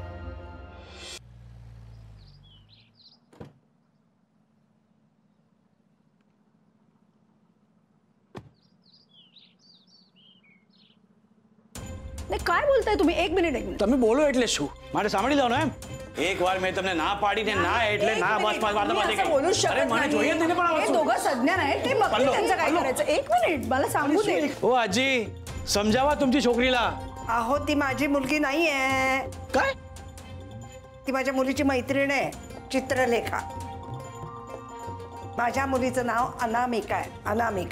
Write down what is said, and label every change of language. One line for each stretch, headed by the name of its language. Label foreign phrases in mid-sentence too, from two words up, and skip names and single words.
Marathi: काय बोलताय तुम्ही? एक मिनिट.
Gujarati: તમે બોલો એટલે શું? મારે સાંભળી લો ને એમ. એકવાર મેં તમને ના પાડી ને ના એટલે ના બસ વાર્તા પાડી ગઈ.
Marathi: बोलू अरे शकत
Gujarati: મને જોઈએ જ
Marathi: नाही. નહીં पण हे दोघं सज्ञान आहेत, ते बघतील त्यांचं काय करायचं. एक मिनिट मला सांगू दे. ओ आजी समजावा तुमची छोकरीला. अहो ती माझी मुलगी नाहीये. काय? ती माझ्या मुलीची मैत्रीण आहे, चित्रलेखा. माझ्या मुलीचं नाव अनामिका आहे, अनामिका.